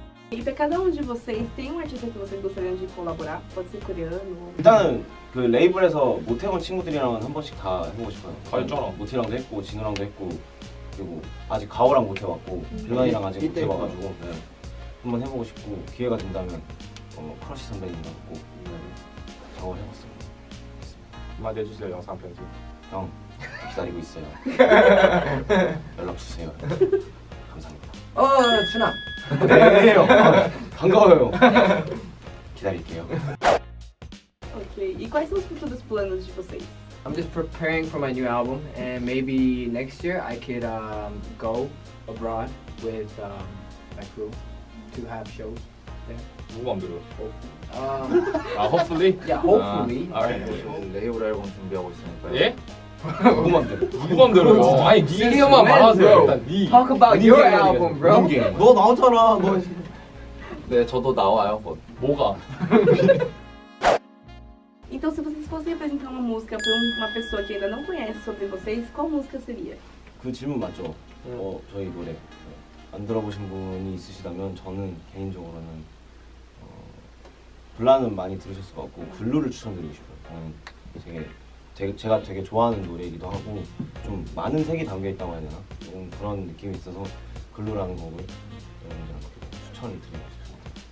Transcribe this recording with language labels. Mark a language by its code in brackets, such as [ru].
[pt] E pra cada um de vocês, tem um artista que vocês gostariam de colaborar? Pode ser coreano ou... [ko] 일단은 그 레이블에서 못 해본 친구들이랑은 한 번씩 다 해보고 싶어요. 다 했잖아. 모티랑도 했고 진우랑도 했고 그리고 아직 가오랑 못 해봤고 빌런이랑 아직 못 해봐가지고 한번 해보고 싶고 기회가 된다면 크러쉬 선배님이랑 꼭 작업을 해봤으면 좋겠습니다. 한마디 해주세요 영상 편지. 형 기다리고 있어요. 연락 주세요. 감사합니다. 준아. 네 형. 반가워요. 기다릴게요. [en] Ok. [pt] E quais são os futuros planos de vocês? [en] I'm just preparing for my new album, and maybe next year I could go abroad with my crew to have shows there. [ko] 누구 맘대로? Um, [en] hopefully? yeah, hopefully. alright. [ko] 레이블 앨범 준비하고 있으니까요. 예? 누구 맘대로. 누구 맘대로요? 아니 네 의견만 말하세요. 일단 네. [en] Talk about [ko] 본인 [en] your [ko] 의견 [en] album, bro. [ko] 본인 게임. 너 나오잖아. 너. 네, 저도 나와요. 뭐. 뭐가? [pt] Então, se vocês fossem apresentar uma música para uma pessoa que ainda não conhece sobre vocês, qual música seria? [ko] 그 질문 맞죠? 저희 노래 안 들어보신 분이 있으시다면 저는 개인적으로는 블라는 많이 들으셨을 것 같고 글루를 추천드리고 싶어요. 저는 제가 되게 좋아하는 노래이기도 하고 좀 많은 색이 담겨 있다고 해야 되나? 좀 그런 느낌이 있어서 글루라는 곡을 여러분들한테 추천을 드리고 싶습니다.